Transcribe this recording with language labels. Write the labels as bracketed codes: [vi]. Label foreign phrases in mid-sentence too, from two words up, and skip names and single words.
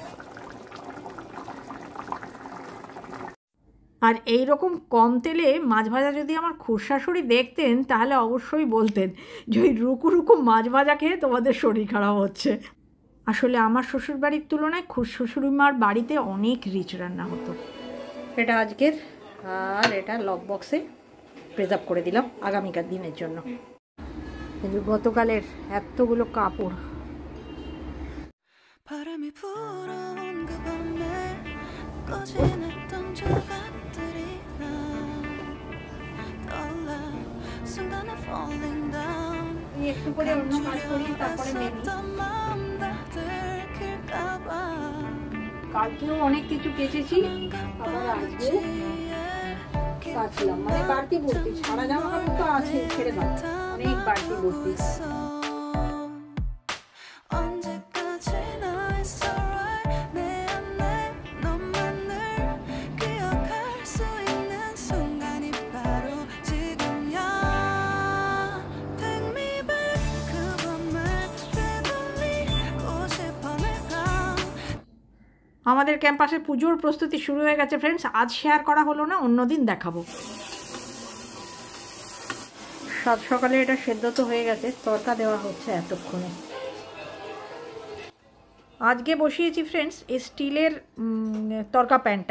[bn] আর এই রকম কম তেলে মাছ ভাজা যদি আমার খুড়শাশুড়ি দেখতেন, তাহলে অবশ্যই বলতেন যে ওই রুকু রুকু মাছ ভাজা খেয়ে তোমাদের শরীর খারাপ হচ্ছে। আসলে আমার শ্বশুরবাড়ির তুলনায় খুড়শ্বশুড়িমার বাড়িতে অনেক রিচ রান্না হতো। এটা আজকের, আর এটা [en] lock boxe preserve [bn] করে দিলাম আগামীকার দিনের জন্য। কিন্তু গতকালের এতগুলো কাপড়। [ko] 바람이 불어온 그 밤에 꺼진 했던 조각들이 나 떠올라 순간에 [en] falling down [bn] একটু করে অন্য কাজ করি, তারপরে মেনি। [ko] 었던 마음 다 들킬까봐 [bn] কালকেও অনেক কিছু কেচেছি, আবার আজকেও কাচলাম, মানে বাড়তি ভর্তি। সারা জামা কাপড় তো আছে, ছেড়ে দাও, অনেক বাড়তি ভর্তি। [ko] 언제까지나 [en] it's alright [ko] 내 안에 너만을 기억할 수 있는 순간이 바로 지금이야 [en] Take me back [ko] 그 밤을 되돌리고 싶어 내가 [bn] আমাদের ক্যাম্পাসে পুজোর প্রস্তুতি শুরু হয়ে গেছে ফ্রেন্ডস। আজ শেয়ার করা হলো না, অন্যদিন দেখাবো। সাত সকালে এটা সেদ্ধ তো হয়ে গেছে, তড়কা দেওয়া হচ্ছে এতক্ষণে। আজকে বসিয়েছি ফ্রেন্ডস এই স্টিলের তড়কা প্যানটা।